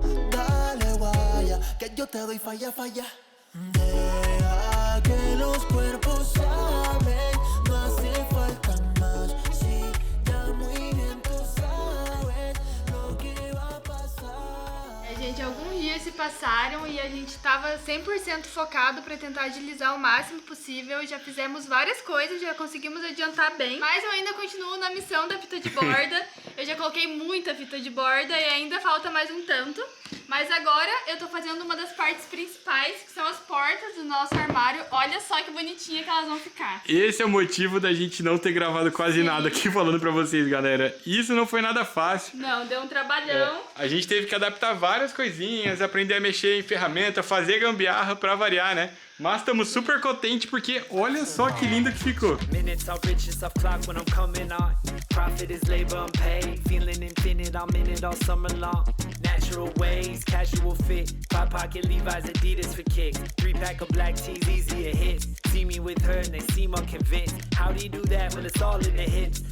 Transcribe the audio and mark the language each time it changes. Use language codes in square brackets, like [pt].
[es] Dale, vaya, que yo te doy falla, falla. Deja que los cuerpos hablen, no hace falta más. Si ya muy bien tú sabes lo que va a pasar. [pt] Gente, alguns dias se passaram e a gente tava 100% focado pra tentar agilizar o máximo possível. Já fizemos várias coisas, já conseguimos adiantar bem. Mas eu ainda continuo na missão da fita de borda. Eu já coloquei muita fita de borda e ainda falta mais um tanto. Mas agora eu tô fazendo uma das partes principais, que são as portas do nosso armário. Olha só que bonitinha que elas vão ficar. Esse é o motivo da gente não ter gravado quase nada aqui falando pra vocês, galera. Isso não foi nada fácil. Não, deu um trabalhão. A gente teve que adaptar várias coisinhas, aprender a mexer em ferramenta, fazer gambiarra pra variar, né? Mas estamos super contentes porque olha só que lindo que ficou. [en] Minutes are riches of clock when I'm coming on. Profit is labor unpaid. Feeling infinite, I'm in it all summer long. Natural ways, casual fit. 5-pocket Levi's, Adidas for kicks. 3-pack of black tees, easier hits. See me with her and they seem unconvinced. How do you do that when it's all in the hips?